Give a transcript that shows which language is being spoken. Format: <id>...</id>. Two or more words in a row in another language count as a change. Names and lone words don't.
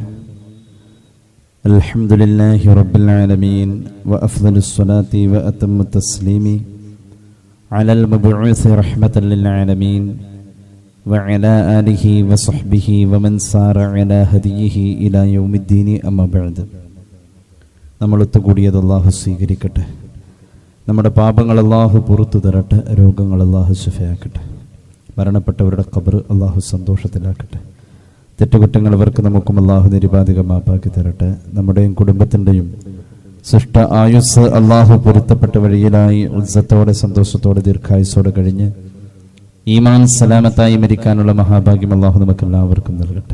<ar>الحمد لله رب العالمين وأفضل الصلاة وأتم التسليم على المبعوث رحمة للعالمين وعلى آله وصحبه ومن سار على هديه إلى يوم الدين أما بعد.</ar> <ml>നമ്മളൊത്തുകൂടിയത് അല്ലാഹു സ്വീകരിക്കട്ടെ. നമ്മുടെ പാപങ്ങൾ അല്ലാഹു പുറത്തു തരട്ടെ. രോഗങ്ങൾ അല്ലാഹു ശിഫയാക്കട്ടെ. മരണപ്പെട്ടവരുടെ ഖബർ അല്ലാഹു സന്തോഷത്തിലാക്കട്ടെ. തെറ്റുകുറ്റങ്ങൾ അവർക്ക് നമുക്കും അല്ലാഹു നിരുപാധികം മാപ്പാക്കി തരട്ടെ. നമ്മുടെയും കുടുംബത്തിൻ്റെയും സൃഷ്ട ആയുസ് അല്ലാഹു പൊരുത്തപ്പെട്ട വഴിയിലായി ഉത്സത്തോടെ സന്തോഷത്തോടെ ദീർഘായുസോടെ കഴിഞ്ഞ് ഈമാൻ സലാമത്തായി മരിക്കാനുള്ള മഹാഭാഗ്യം അല്ലാഹു നമുക്കെല്ലാവർക്കും നൽകട്ടെ.</ml>